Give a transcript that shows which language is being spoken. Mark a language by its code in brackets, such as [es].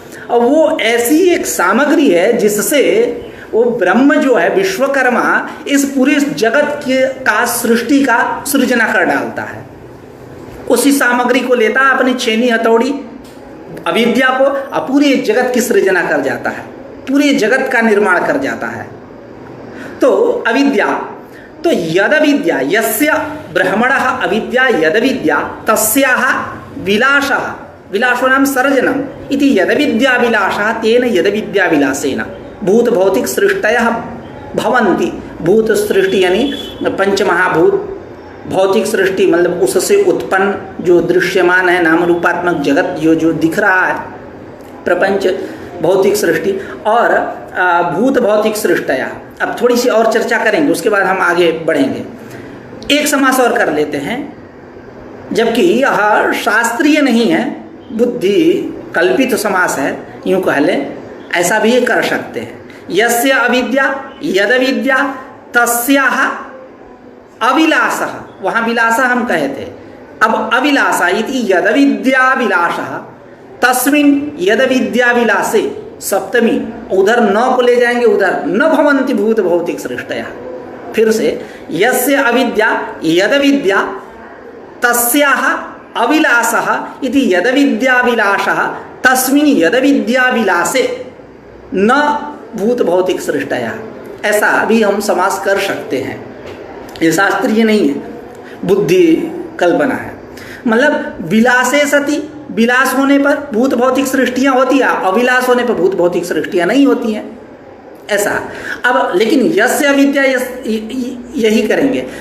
[hi] और वो ऐसी एक सामग्री है जिससे वो ब्रह्म जो है विश्वकर्मा इस पूरे जगत का सृष्टि का सृजना कर डालता है। उसी सामग्री को लेता है अपनी छेनी हथौड़ी, अविद्या को, और पूरे जगत की सृजना कर जाता है, पूरे जगत का निर्माण कर जाता है। [sa] तो अविद्या, तो यद विद्या यस्य ब्रह्मणः अविद्या यद विद्या तस्याः विलासः, विलासो नाम सर्जनम इति यद विद्या विलासः, तेन यद विद्या विलासेन भूत भौतिक सृष्टयः भवन्ति। [hi] भूत सृष्टि यानी पंचमहाभूत, भौतिक सृष्टि मतलब उससे उत्पन्न जो दृश्यमान है नाम रूपात्मक जगत, जो दिख रहा है प्रपंच, भौतिक सृष्टि, और भूत भौतिक सृष्टया। अब थोड़ी सी और चर्चा करेंगे, उसके बाद हम आगे बढ़ेंगे। एक समास और कर लेते हैं, जबकि यह शास्त्रीय नहीं है, बुद्धि कल्पित समास है, यूँ कह लें, ऐसा भी कर सकते हैं। [sa] यस्य अविद्या यद विद्या तस्याः अविलासः, [hi] वहाँ विलासा हम कहे थे, [sa] अब अविलासा इति यद विद्या विलासः तस्मिन् यद विद्या विलासे, सप्तमी, [hi] उधर न को ले जाएंगे, उधर [sa] न भवन्ति भूत भौतिक सृष्टयः, फिर से, यस्य अविद्या यदविद्या तस्याः अविलासः इति यदविद्याविलासः तस्मिन् यदविद्याविलासे न भूत भौतिक सृष्टया। [hi] ऐसा भी हम समास कर सकते हैं। ये शास्त्रीय नहीं है, बुद्धि कल्पना है। मतलब [sa] विलासे सति, [hi] विलास होने पर भूत भौतिक सृष्टियां होती हैं, अविलास होने पर भूत भौतिक सृष्टियां नहीं होती हैं, ऐसा। अब लेकिन [sa] यस्य अविद्या [hi] यही करेंगे।